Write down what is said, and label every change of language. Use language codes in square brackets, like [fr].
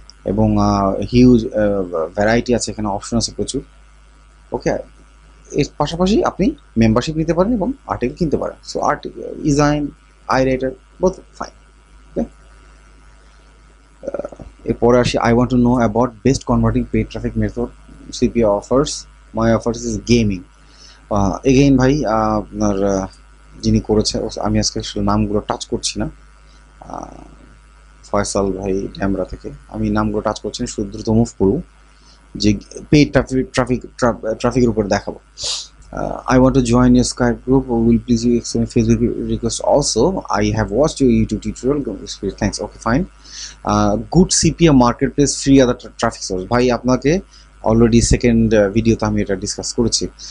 [bn] এবং huge variety আছে, এখানে অপশন আছে প্রচুর। ওকে, এর পাশাপাশি আপনি মেম্বারশিপ নিতে পারেন এবং আর্টিকেল কিনতে পারেন। [en] So article, design, I writer, both fine. Okay, [bn] এরপরে আসি, [en] I want to know about best converting paid traffic method. CPA offers, my offers is gaming. [bn] Again ভাই আপনার যিনি করেছে, আমি আজকে আসলে নামগুলো টাচ করছি না, ফয়সাল ভাই ড্যামরা থেকে, আমি নামগুলো টাচ করছি না, শুধু দ্রুত মুভ করব যে পেইড ট্রাফিকের উপর দেখাবো। [en] I want to join your Skype group. Will please you accept Facebook request also? I have watched your YouTube tutorial. Thanks. Okay, fine. Good CPA marketplace, free other traffic source. [bn] ভাই আপনাকে already second ভিডিওতে আমি এটা discuss করেছি।